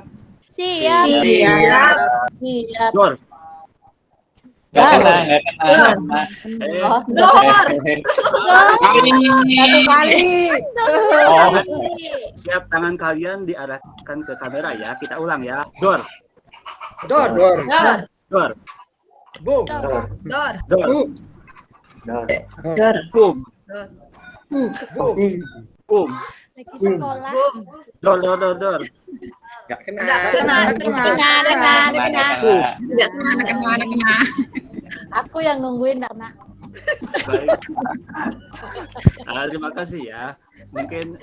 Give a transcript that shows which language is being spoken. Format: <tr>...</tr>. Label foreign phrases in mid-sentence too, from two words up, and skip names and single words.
<id>Siap. Siap. door. Nggak kena. Oh, Satu kali. Oh, Siap, tangan kalian diarahkan ke kamera ya. Kita ulang ya. Door. Dor. Door. Boom. Dor. Door. Dor. Boom. Boom. Lagi sekolah. Door. Gak kena. Kena. kena. Aku yang nungguin karena Baik. Terima kasih ya. Mungkin</id>